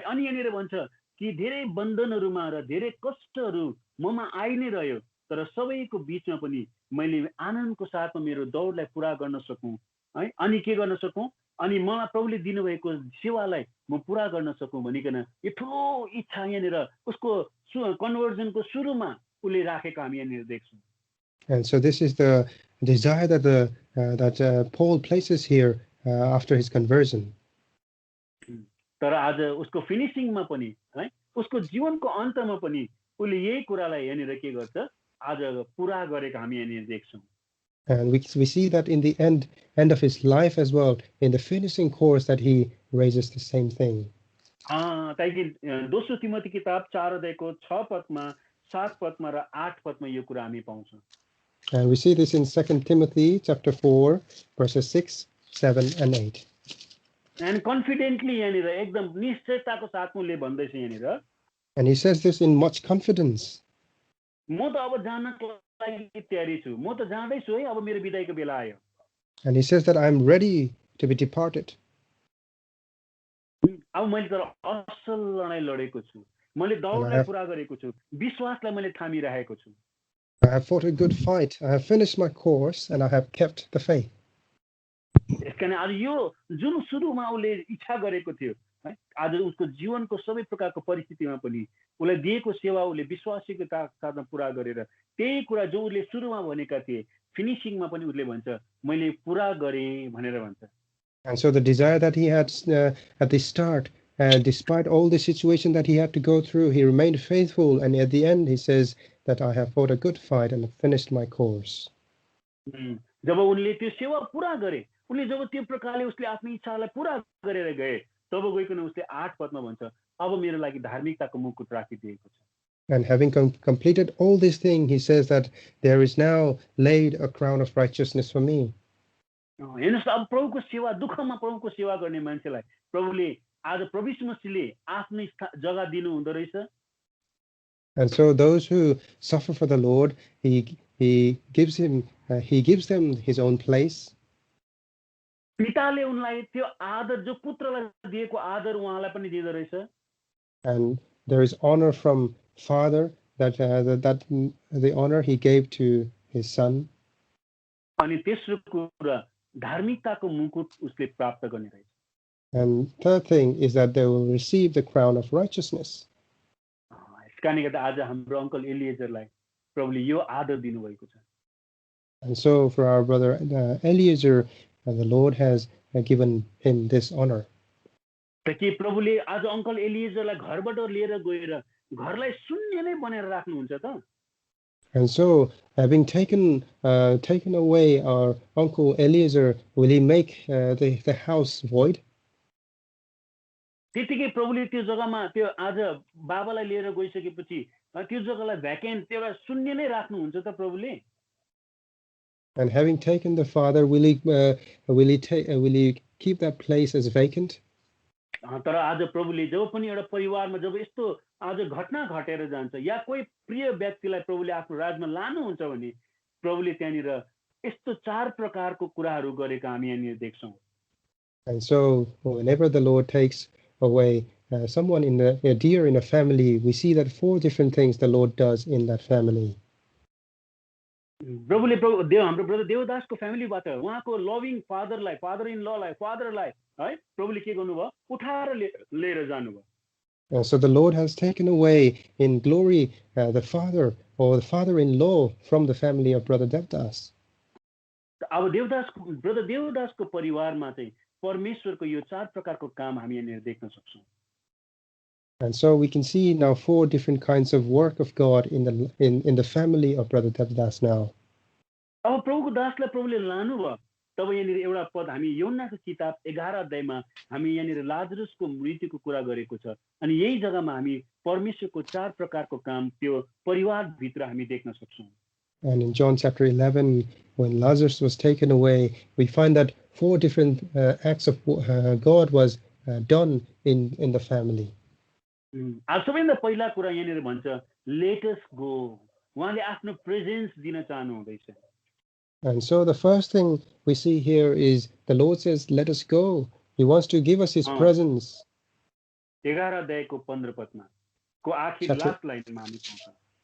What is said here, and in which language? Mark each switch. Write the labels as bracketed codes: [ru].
[ne] अनि यहाँनिर भन्छ कि धेरै बन्धनहरूमा र धेरै कष्टहरू ममा आइ नै रह्यो, तर सबैको बीचमा पनि मैले आनन्दको साथमा मेरो दौडलाई पुरा गर्न सकूँ है। अनि के गर्न सकूँ, अनि मलाई प्रभुले दिनुभएको सेवालाई म पुरा गर्न सकूँ भनिकन यो ठुलो इच्छा यहाँनिर उसको कन्भर्जनको सुरुमा उसले राखेको हामी यहाँनिर देख्छौँ। [en] And so this is the desire that Paul places here after his conversion. [ne] तर आज उसको फिनिशिङमा पनि है, उसको जीवनको अन्तमा पनि उसले यही कुरालाई यहाँनिर के गर्छ, आज पुरा गरेको हामी यहाँनिर देख्छौँ। [en] And we see that in the end of his life as well, in the finishing course, that he raises the same thing. [ne] ताकि दोस्रो तिमोथी किताब 4 अध्यायको 6 पदमा 7 पदमा र 8 पदमा यो कुरा हामी पाउँछौँ। [en] And we see this in 2 Timothy chapter 4 verses 6, 7 and 8. And confidently [ne] यहाँनिर एकदम निश्चयताको साथमा उसले भन्दैछ यहाँनिर, [en] and he says this in much confidence. [ne] म त अब जानको लागि तयारी छु, म त जाँदैछु है, अब मेरो बिदाइको बेला आयो। [en] And he says that I am ready to be departed. [ne] अब मैले तर असल लडाई लडेको छु, मैले दौडलाई पुरा गरेको छु, विश्वासलाई मैले थामिरहेको छु। [en] I have fought a good fight. I have finished my course and I have kept the faith. [ne] यसकारण आज यो जुन सुरुमा उसले इच्छा गरेको थियो है, आज उसको जीवनको सबै प्रकारको परिस्थितिमा पनि उसलाई दिएको सेवा उसले विश्वासको साथमा पुरा गरेर त्यही कुरा जो उसले सुरुमा भनेका थिए फिनिशिङमा पनि उसले भन्छ मैले पुरा गरेँ भनेर भन्छ। [en] And so the desire that he had at the start, despite all the situation that he had to go through, he remained faithful, and at the end he says that I have fought a good fight and finished my course. [ne] जब उनले त्यो सेवा पुरा गरे, उनले जब त्यो प्रकारले उसले आफ्नो इच्छालाई पुरा गरेर गए, तब गइकन उसले 8 पदमा भन्छ अब मेरो लागि धार्मिकताको मुकुट राखिदिएको छ। [en] And having completed all this thing, he says that there is now laid a crown of righteousness for me. [ne] हेर्नुस् अब प्रभुको सेवा, दुःखमा प्रभुको सेवा गर्ने मान्छेलाई प्रभुले आज प्रभु यीशु मसीहले आफ्नो जग्गा दिनु हुँदो रहेछ। [en] And so those who suffer for the Lord, he gives them his own place. [ne] पिताले उनलाई त्यो आदर जो पुत्रलाई दिएको आदर उहाँलाई पनि दिँदो रहेछ। [en] And there is honor from Father that the honor he gave to his son. [ne] अनि तेस्रो कुरा धार्मिकताको मुकुट उसले प्राप्त गर्ने रहेछ। [en] And third thing is that they will receive the crown of righteousness. [ne] यसकारणले गर्दा आज हाम्रो अङ्कल एलिएजरलाई प्रभुले यो आदर दिनुभएको छ। [en] And so for our brother Eliezer, the Lord has given him this honor. [ne] त के प्रभुले आज अङ्कल एलिएजरलाई घरबाट लिएर गएर घरलाई शून्य नै बनाएर राख्नुहुन्छ त? [en] And so, having taken away our uncle Eliezer, will he make the house void? [ne] त्यतिकै प्रभुले त्यो जग्गामा त्यो आज बाबालाई लिएर गइसकेपछि त्यो जग्गालाई भ्याकेन्ट एउटा शून्य नै राख्नुहुन्छ त प्रभुले? [en] And having taken the father, will he keep that place as vacant? [ne] तर आज प्रभुले जब पनि एउटा परिवारमा जब यस्तो आज घटना घटेर जान्छ या कोही प्रिय व्यक्तिलाई प्रभुले आफ्नो राजमा लानुहुन्छ भने प्रभुले त्यहाँनिर यस्तो 4 प्रकारको कुराहरू गरेका हामी यहाँनिर देख्छौँ। [en] And so whenever the Lord takes away someone dear in a family, we see that 4 different things the Lord does in that family. [ne] प्रभुले हाम्रो ब्रदर देवदासको फ्यामिलीबाट उहाँको लभिङ फादर इन ललाई फादरलाई है प्रभुले के गर्नुभयो उठाएर लिएर जानुभयो। [en] So the Lord has taken away in glory the father or the father-in-law from the family of brother Devdas. [ne] अब ब्रदर देवदासको परिवारमा चाहिँ परमेश्वरको यो 4 प्रकारको काम हामी यहाँ देख्न सक्छौं। [en] And so we can see now 4 different kinds of work of God in the family of brother Devdas now. [ne] अब प्रभुको दासलाई प्रभुले लानुभयो, तब यहाँनिर एउटा पद हामी यूहन्नाको किताब 11 अध्यायमा हामी यहाँनिर लाजरसको मृत्युको कुरा गरेको छ अनि यही जग्गामा हामी परमेश्वरको 4 प्रकारको काम त्यो परिवार भित्र हामी देख्न सक्छौं। [en] And in John chapter 11, when Lazarus was taken away, we find that 4 different acts of God was done in the family. [ne] अब सबैभन्दा पहिला कुरा यहाँनिर भन्छ [en] let us go, [ne] उहाँले आफ्नो प्रेजेन्स दिन चाहनु हुँदैछ. [en] And so the first thing we see here is the Lord says, let us go. He wants to give us his presence. [ne] 11 अध्यायको 15 पदमा को आखिर लास्ट लाइनमा हामी पाउँछौँ.